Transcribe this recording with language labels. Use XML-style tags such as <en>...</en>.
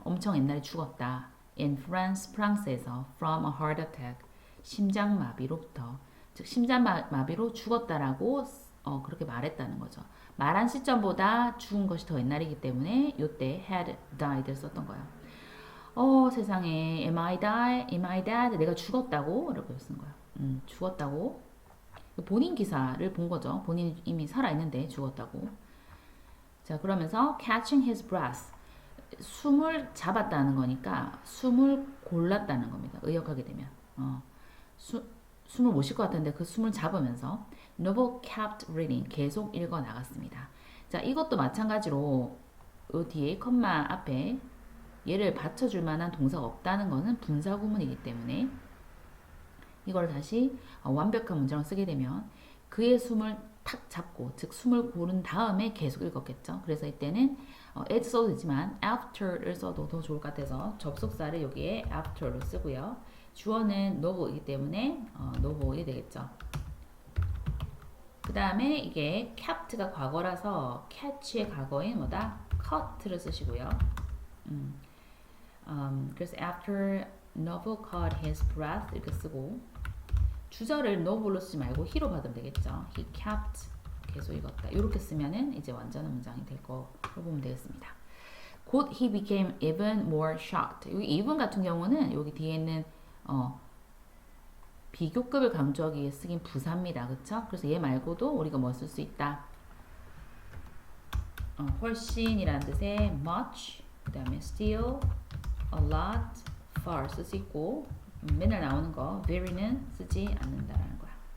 <ko>엄청 옛날에 죽었다. In France 프랑스에서 from a heart attack 심장마비로부터 즉 심장마비로 죽었다라고 그렇게 말했다는 거죠. 말한 시점보다 죽은 것이 더 옛날이기 때문에 이때 had died를 썼던 거예요. 세상에</ko> <en>am I dead?</en> <ko>내가 죽었다고? 이렇게 쓴 거예요. 죽었다고. 본인 기사를 본 거죠. 본인이 이미 살아있는데 죽었다고.</ko> <en>자,</en> <ko>그러면서</ko> <en>catching his breath.</en> <ko>숨을 잡았다는 거니까 숨을 골랐다는 겁니다. 의역하게 되면. 숨을 못 쉴 것 같은데 그 숨을 잡으면서</ko> <en>Noble kept reading.</en> <ko>계속 읽어 나갔습니다. 자, 이것도 마찬가지로 이 뒤에 컴마 앞에 얘를 받쳐줄 만한 동사가 없다는 것은 분사구문이기 때문에 이걸 다시 완벽한 문장을 쓰게 되면 그의 숨을 탁 잡고 즉 숨을 고른 다음에 계속 읽었겠죠. 그래서 이때는 as 써도 되지만 after를 써도 더 좋을 것 같아서 접속사를 여기에 after로 쓰고요. 주어는 noble이기 때문에 noble이 되겠죠. 그 다음에 이게 capt가 과거라서 catch의 과거인 뭐다? cut를 쓰시고요. 그래서</ko> <en>after Noble caught his breath</en> <ko>이렇게 쓰고 주절을 noble로 쓰지 말고 he로 받으면 되겠죠. He kept 계속 읽었다. 이렇게 쓰면은 이제 완전한 문장이 될 거로 보면 되겠습니다.</ko> <en>곧 he became even more shocked.</en> <ko>여기 even 같은 경우는 여기 뒤에 있는 비교급을 강조하기 위해 쓰긴 부사입니다. 그쵸? 그래서 얘 말고도 우리가 뭐 쓸 수 있다. 훨씬이라는 뜻의 much, 그 다음에 still, a lot, far 쓸 수 있고 맨날 나오는 거 very는 쓰지 않는다라는 거야.</ko>